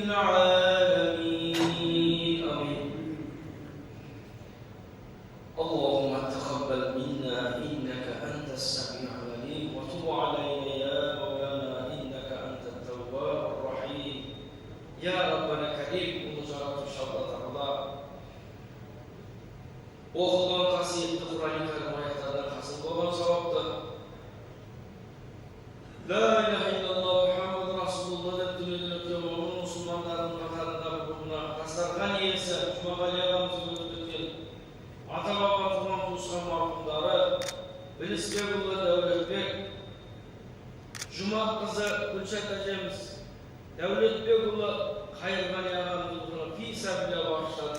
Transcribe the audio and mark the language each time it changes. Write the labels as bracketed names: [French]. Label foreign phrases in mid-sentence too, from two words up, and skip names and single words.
[Arabic] العالمين آمين اللهم تقبل منا إنك أنت السميع العليم وتب علينا يا مولانا إنك أنت التواب الرحيم يا ربنا كريم وزارة الشرطة الله [Kazakh] оқылған қасиетті Құран кәрім аяттардан хасыл болған сауапты [Arabic] لا إله إلا الله محمد رسول الله [Kazakh] деп дүниеден өткен момын мұсылмандардың қатарында бүгінгі дастархан иесі Жұмағали ағамыз өтіп өткен ата-баба туған-туысқан марқұмдары Білісбекұлы Дәулетбек, Жұмақызы Гүлшат әжеміз, Дәулетбекұлы Қайырғали ағамыз [Arabic] في سبيل [Kazakh] бағыштады.